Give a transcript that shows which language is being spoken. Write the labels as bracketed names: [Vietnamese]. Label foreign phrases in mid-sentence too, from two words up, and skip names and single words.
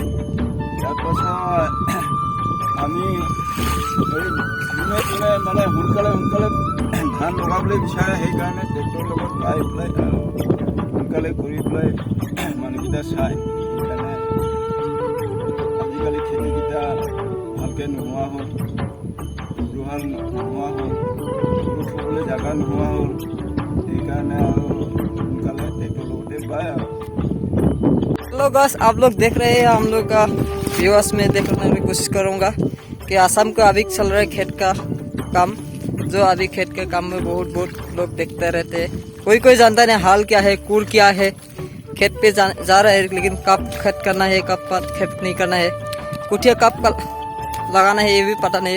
[Assamese] তাৰপাছত আমি যোনে মানে সোনকালে ধান লগাবলৈ বিচাৰে, সেইকাৰণে ট্ৰেক্টৰৰ লগত বাই পেলাই আৰু সোনকালে কৰি পেলাই মানুহকেইটা চায়। সেইকাৰণে আজিকালি খেতিকেইটা ভালকৈ নোহোৱা হ'ল, গৰু হাল নোহোৱা হ'ল, গৰু থ'বলৈ জেগা নোহোৱা হ'ল। সেইকাৰণে আৰু সোনকালে ট্ৰেক্টৰৰ লগতে বায়। আৰু [English] hello guys, [Hindi] आप लोग देख रहे हैं हम लोग का व्यूअर्स में देखने की कोशिश करूँगा कि आसाम का अभी चल रहा है खेत का काम। जो अभी खेत के काम में बहुत लोग देखते रहते हैं। कोई जानता नहीं हाल क्या है, कूर क्या है। खेत पे जा रहा है, लेकिन कब खेत करना है, कब खेत नहीं करना है, कुटिया कब लगाना है, ये भी पता नहीं।